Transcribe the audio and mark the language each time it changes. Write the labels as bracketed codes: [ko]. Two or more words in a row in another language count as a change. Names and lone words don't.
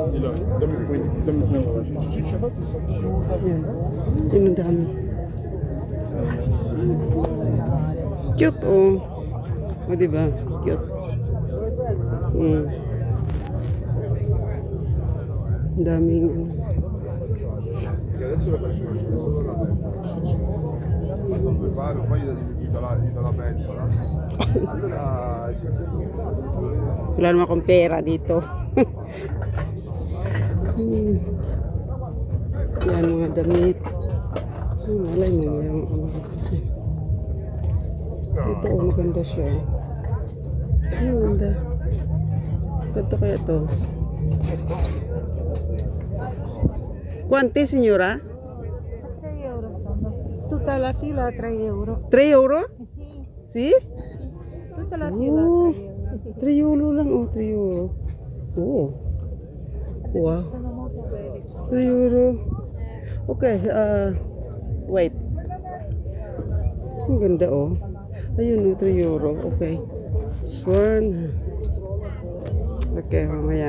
[tl] Yan. Yun ang dami. Cute oh. O diba? Cute. Ang daming ano. [it] Che adesso lo faccio solo la pentola. Quando preparo poi gli do la pentola. Allora [tl] Wala naman akong pera dito. Yan mga damit. Malay mo yung ano. Ito oh, maganda siya. Ang ganda. Ganto kaya to? [it] Quanti signora? 3 euro sono. Tutta la fila a 3 euro. 3 euro? Sì, Si? tutta la fila a Oh, 3 euro. [tl] 3 euro lang. Oh, 3 euro. Oh. Wow. [it] Sono molto belli. 3 euro. [en] Okay, wait. [tl] Ang ganda oh. Ayun oh, 3 euro. Okay. [en] This one. [tl] Okay, mamaya.